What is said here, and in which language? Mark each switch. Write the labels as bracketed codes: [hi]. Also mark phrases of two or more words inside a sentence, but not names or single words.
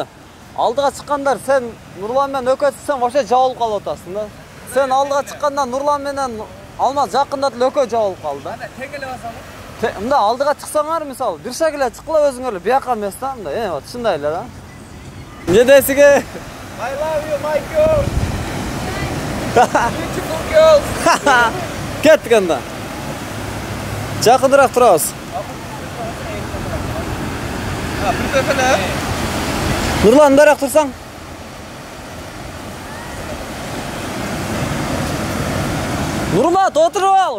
[ky] Алдыга чыккандар, сен Нурлан менен өкөтсөң, вообще жабылып калып атасың да. Сен алдыга чыкканда Нурлан менен Алмаз жакында эле экөө жабылып калды да. Тең эле басамы? Мында алдыга чыксаңар, мисалы, бир шаг эле чыккыла өзүңөр эле бияка эмес да, мындай, вот ушундай эле да. Не дейсиңер? [en] I love you, my girl. Beautiful girls. [ky] Кеттик анда. Жакыныраак турабыз. Нурлан, мындараак турсаң. Нурмат, отуруп ал.